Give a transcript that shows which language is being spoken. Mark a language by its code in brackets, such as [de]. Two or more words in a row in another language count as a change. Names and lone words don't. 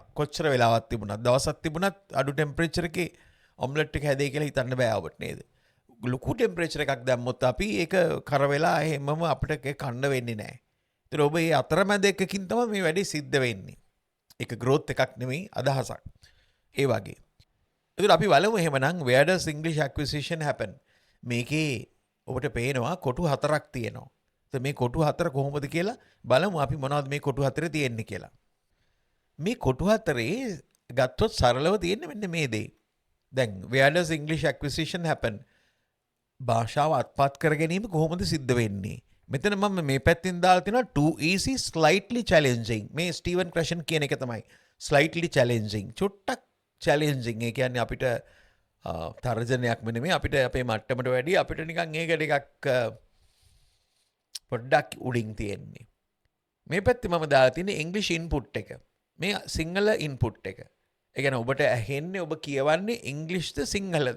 [si] කොච්චර වෙලාවක් තිබුණත් දවසක් තිබුණත් අඩු ටෙම්පරේචර් එකේ ඔම්ලට් එක හැදෙයි කියලා හිතන්න බෑ ඔබට නේද? ලොකු ටෙම්පරේචර් එකක් දැම්මොත් අපි ඒක කර වෙලා එහෙමම අපිට කන්න වෙන්නේ නැහැ. ඒතර ඔබ මේ අතරමැද එකකින් තමයි මේ වැඩේ සිද්ධ වෙන්නේ. ඒක growth එකක් නෙමෙයි අදහසක්. ඒ වගේ. ඒතර අපි බලමු එහෙමනම් [en] where does English acquisition happen? [si] මේකේ ඔබට පේනවා කොටු හතරක් තියෙනවා. ඒත් මේ කොටු හතර කොහොමද කියලා බලමු අපි මොනවද මේ කොටු හතරේ තියෙන්නේ කියලා. මේ කොටු හතරේ ගත්තොත් සරලව තියෙන්නේ මෙන්න මේ දේ. [en] දැන් where does English acquisition happen? [si] භාෂාව අත්පත් කර ගැනීම කොහොමද සිද්ධ වෙන්නේ? මෙතන මම මේ පැත්තෙන් දාලා තිනවා [en] too easy slightly challenging. [si] මේ ස්ටීවන් ක්‍රැෂන් කියන එක තමයි [en] slightly challenging. [si] චුට්ටක් challenging. ඒ කියන්නේ අපිට තර්ජනයක්ම නෙමෙයි අපිට අපේ මට්ටමට වැඩි අපිට නිකන් ඒක ටිකක් පොඩ්ඩක් උඩින් තියෙන්නේ. මේ පැත්තේ මම දාලා තියෙන්නේ [en] English input [si] එක. මේ සිංහල input එක. ඒ කියන්නේ ඔබට ඇහෙන්නේ ඔබ කියවන්නේ ඉංග්‍රීසිද සිංහලද?